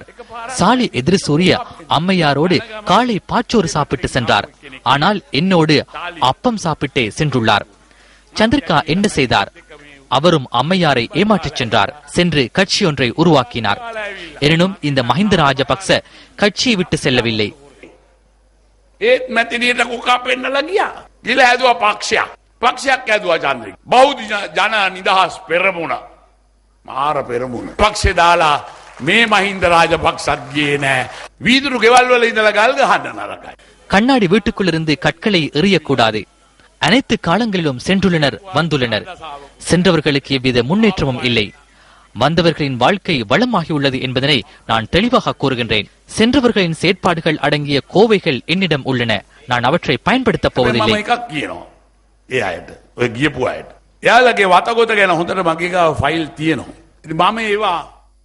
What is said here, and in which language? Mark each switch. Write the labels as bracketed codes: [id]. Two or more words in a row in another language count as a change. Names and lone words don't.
[ta] சாலி எதிர்சூரிய அம்மையாரோடு காலை பாச்சோறு சாப்பிட்டு சென்றார். ஆனால் என்னோடு அப்பம் சாப்பிட்டே சென்றுள்ளார். சந்திரிகா என்ன செய்தார்? அவரும் அம்மையாரை ஏமாற்றிச் சென்றார். சென்று கட்சி ஒன்றை உருவாக்கினார். எனினும் இந்த மஹிந்த ராஜபக்ச கட்சியை விட்டு செல்லவில்லை. [si] ඒත් මැතිනියට කොකා පෙන්නලා ගියා. ගිල ඇදුවා පක්ෂයක් ඇදුවා චන්ද්‍රික. බෞද්ධ ජන නිදහස් පෙරමුණ. මාර පෙරමුණ. පක්ෂේ දාලා මේ මහින්ද රාජපක්ෂත් ගියේ නෑ. වීදුරු ගෙවල් වල ඉඳලා ගල් ගහන්න නරකයි. [ta] கண்ணாடி வீட்டுக்குள்ளிருந்து கற்களை எறியக்கூடாது. அனைத்து காலங்களிலும் சென்றுள்ளனர், வந்துள்ளனர். சென்றவர்களுக்கு எவ்வித முன்னேற்றமும் இல்லை. வந்தவர்களின் வாழ்க்கை வளமாகியுள்ளது என்பதனை நான் தெளிவாக கூறுகின்றேன். சென்றவர்களின் செயற்பாடுகள் அடங்கிய கோவைகள் என்னிடம் உள்ளன. நான் அவற்றை பயன்படுத்தப் போவதில்லை. [si] එයාලගේ වතගොත ගැන හොඳට මගේ ගාව ෆයිල් තියෙනවා. ඉතින් මම ඒවා